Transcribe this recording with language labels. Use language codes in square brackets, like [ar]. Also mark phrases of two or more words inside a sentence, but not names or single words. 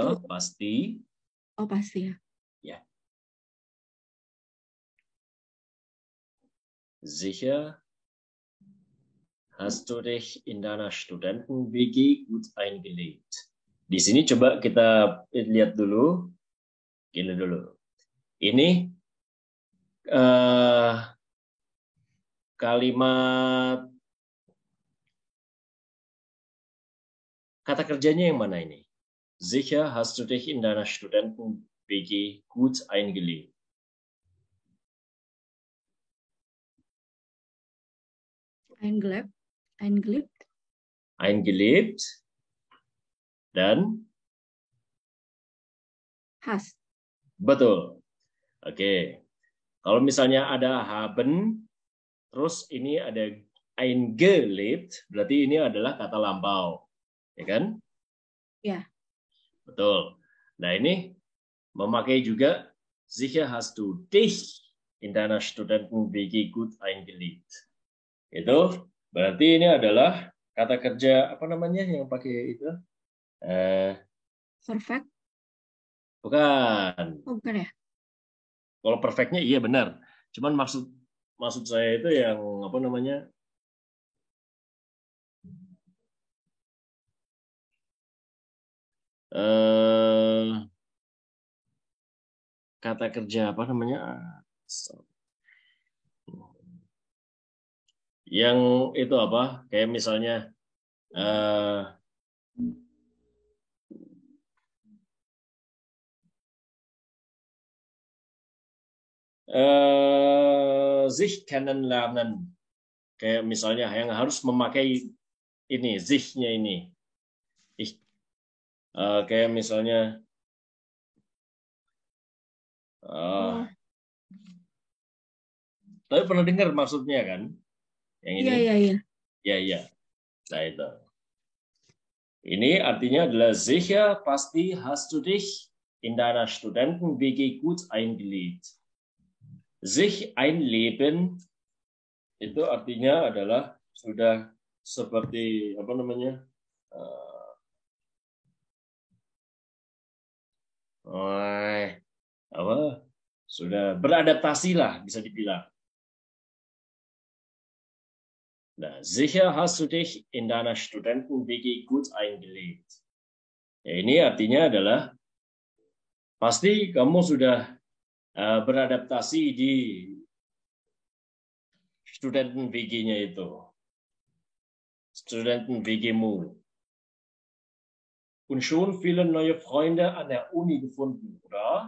[id] itu. pasti. Oh, pasti ya. Ya. [de] Sicher hast du dich in deiner Studenten-WG gut eingelebt. [id] Di sini coba kita lihat dulu. Gini dulu. Ini kalimat kata kerjanya yang mana ini? [de] Sicher hast du dich in deiner Studenten-WG gut eingelebt. [id] Eingelebt dan Hast. betul. Oke. Kalau misalnya ada haben, terus ini ada eingelebt, berarti ini adalah kata lampau. Ya kan? Ya. Betul. Nah, ini memakai juga [de] sicher hast du dich in deiner Studenten-WG gut eingelebt. [id] Itu berarti ini adalah kata kerja apa namanya yang pakai itu? Perfect. Bukan. Oh, bukan ya? Kalau perfectnya iya benar. Cuman maksud saya itu yang apa namanya? Kata kerja apa namanya? Yang itu apa? Kayak misalnya [de] sich kennenlernen. [id] Kayak misalnya yang harus memakai ini, sich-nya ini. Kayak misalnya tapi pernah dengar maksudnya kan? Yang ini? Iya. Iya. Nah itu. Ini artinya adalah sicher pasti [de] hast du dich in deiner Studenten-WG gut eingelebt. Sich einleben [id] itu artinya adalah sudah seperti apa namanya? Sudah beradaptasi lah bisa dibilang. Nah, [de] sicher hast du dich in deiner Studenten-WG gut eingelebt. [id] Ya, ini artinya adalah pasti kamu sudah beradaptasi di Studenten-WG-nya itu. Studenten-WG-mu. [de] Und schon viele neue Freunde an der Uni gefunden, oder?